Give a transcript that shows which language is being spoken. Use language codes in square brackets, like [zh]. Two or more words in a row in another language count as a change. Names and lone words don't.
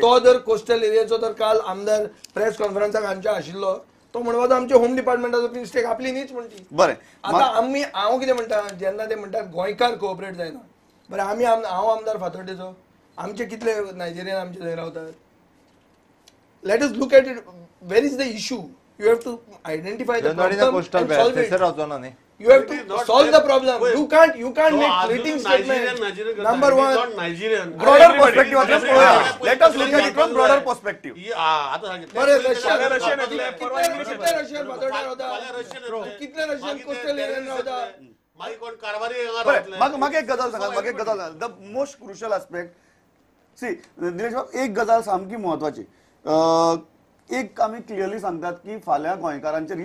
[kok] तो जर कोस्टल एरियाचो तर काल आमदार प्रेस कॉन्फरन्साक हांच्या आशिल्लो तो म्हणतो आमचे होम डिपार्टमेंटाचो मिस्टेक आपली न्हीच म्हणटी बरें आता आम्ही हांव कितें म्हणटा जेन्ना ते म्हणटात गोंयकार कोऑपरेट जायना बरें आमी हांव आमदार फातोर्डेचो आमचे कितले नायजेरियन आमचे थंय रावतात [en] let us look at it where is the issue you have to identify the problem [kok] कोस्टल [en] and solve it. [kok] रावचो ना न्ही [en] You have to Not solve the there. problem. Wait. You can't No, make Arjun fleeting is statements. Nigerian Number He is one, not Nigerian. ब्रॉडर Everybody. पर्स्पेक्टिव्ह Everybody. let us look at it from broader perspective [mr] आता सांगितलं. [kok] बरे रशियन रशियन येतले, परवा इंग्लिश कितले रशियन फातोर्डे रावता फाल्यां रशियन येतले. कितले रशियन मागीर ते कोस्टल एरियन [en] terrorist [kok] रावता येतले. मागीर कोण कारवारी हांगा बरें रावतले. म्हाका एक गजाल सांगात म्हाका एक गजाल सांगात [en] the most crucial aspect [kok] सी निलेश बाब एक गजाल सामकी म्हत्वाची एक आमी क्लियरली सांगतात की फाल्यां गोंयकारांचेर